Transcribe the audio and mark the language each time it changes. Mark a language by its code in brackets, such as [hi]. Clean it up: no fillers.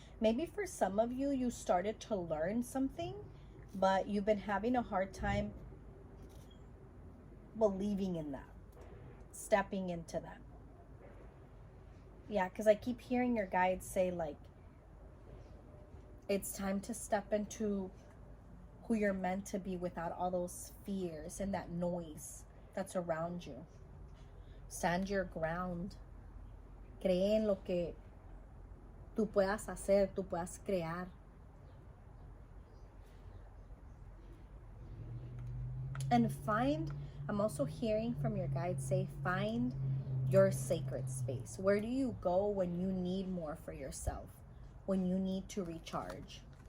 [en] Maybe for some of you, you started to learn something, but you've been having a hard time believing in that, stepping into that. Yeah, because I keep hearing your guides say, like, it's time to step into who you're meant to be without all those fears and that noise that's around you. Stand your ground. [es] Cree en lo que tú puedas hacer, tú puedas crear. [en] And I'm also hearing from your guides say, find your sacred space. Where do you go when you need more for yourself? When you need to recharge?